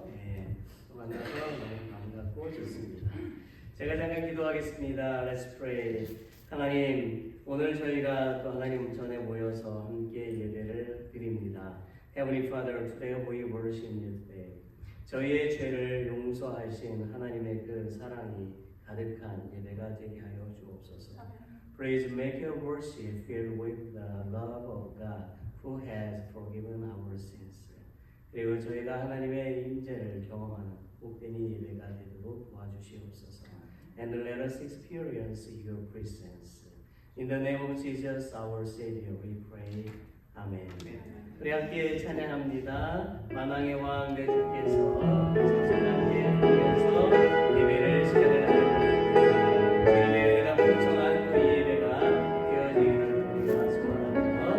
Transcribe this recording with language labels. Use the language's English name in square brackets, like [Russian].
[Korean] 네, 만나서 너무 반갑고 좋습니다. 제가 잠깐 기도하겠습니다. [English] Let's pray. [Korean] 하나님, 오늘 저희가 또 하나님 전에 모여서 함께 예배를 드립니다. [English] Heavenly Father, today we worship you today. [Korean] 저희의 죄를 용서하신 하나님의 그 사랑이 가득한 예배가 되게 하여 주옵소서. [English] Praise, make your worship filled with the love of God who has forgiven our sins. [Korean] 그리고 저희가 하나님의 임재를 경험하는 복된 이 예배가 되도록 도와주시옵소서. [English] And let us experience your presence. In the name of Jesus, our Savior, we pray. [Korean] 아멘. 우리 함께 찬양합니다. 만왕의 왕 내 주께서 함께 하면서 예배를 시작하도록 하겠습니다. 주님의 은혜가 풍성한 그 예배가 되어지기를 우리가 소원합니다.